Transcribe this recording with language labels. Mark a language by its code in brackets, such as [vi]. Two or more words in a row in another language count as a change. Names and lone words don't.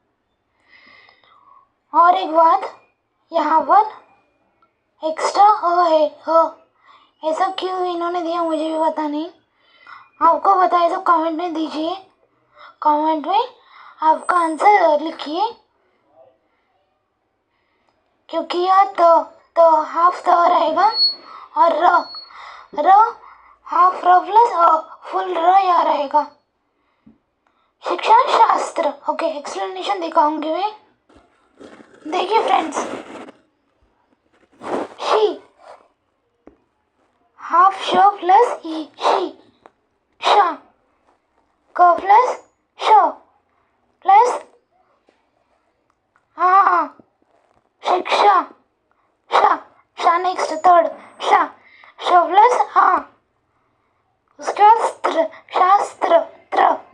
[hi] और एक बात, यहाँ पर एक्स्ट्रा अ है, अ ऐसा क्यों इन्होंने दिया मुझे भी पता नहीं। आपको बताए तो कमेंट में दीजिए, कमेंट में आपका आंसर लिखिए। क्योंकि यह तो हाफ त रहेगा और र हाफ र प्लस फुल र यहाँ रहेगा। शिक्षा शास्त्र। [en] OK, explanation [hi] दिखाऊंगी मैं। देखिए फ्रेंड्स, शी, हाफ श प्लस ई, शी, शा, क प्लस श प्लस आ, शिक्षा, शा, शा [en] next third, [hi] शा, श प्लस आ, उसके बाद स्त्र, शास्त्र, त्र,